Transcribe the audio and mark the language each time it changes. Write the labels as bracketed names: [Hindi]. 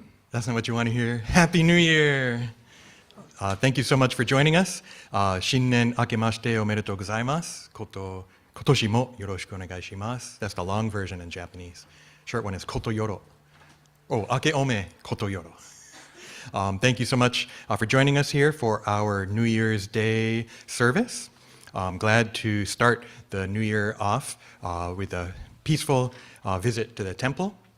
[English] That's not what you want to hear. Happy New Year! Thank you so much for joining us. [Japanese] 新年明けましておめでとうございます。今年もよろしくお願いします。 [English] That's the long version in Japanese. Short one is koto yoro. Oh, [Japanese] ake ome koto yoro. [English] Thank you so much for joining us here for our New Year's Day service. I'm glad to start the new year off with a peaceful visit to the temple.